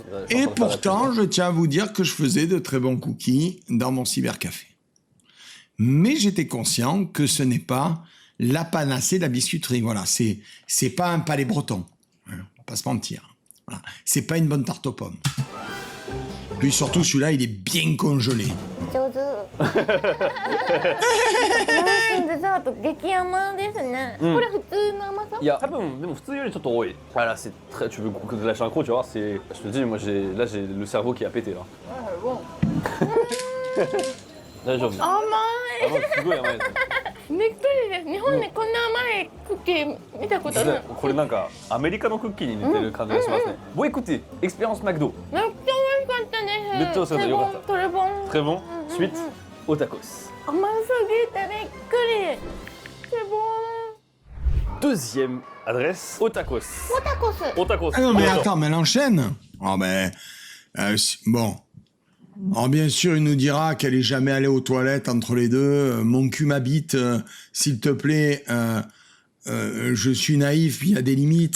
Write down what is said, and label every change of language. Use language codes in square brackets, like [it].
[fr] Et pourtant, je tiens à vous dire que je faisais de très bons cookies dans mon cybercafé. Mais j'étais conscient que ce n'est pas la panacée de la biscuiterie. Voilà, c'est pas un palais breton. On va pas se mentir. Voilà. C'est pas une bonne tarte aux pommes. Puis surtout, celui-là, il est bien congelé. [ja] 上手フランスデザート激甘ですね、うんこれ普通の甘さいや多分でも普通よりちょっと多い。 [fr] Ah là c'est très, tu veux que de lâcher un croc, tu vois, c'est, je te dis, moi j'ai le cerveau qui a pété là. [ja] 大丈夫。甘すごい甘いですね。いびっくりです日本でこんな甘いクッキー見たことないこれなんかアメリカのクッキーに似てる感じがしますね。 [fr] Bon écoutez, expérience McDo. [ja] めっちゃ美味しかったですめっちゃ美味しかったよかったトレボン [fr] Très bon. [ja] うん [fr] Suite, au tacos. [ja] 甘すぎてびっくりトレボン [fr] Deuxième adresse, au tacos. [ja] オタコス [fr] Au tacos. Ah non, mais D'accord. attends, mais elle enchaîne. Ah ben, bon. Alors bien sûr, il nous dira qu'elle est jamais allée aux toilettes entre les deux. Mon cul m'habite, s'il te plaît. Je suis naïf, puis il y a des limites.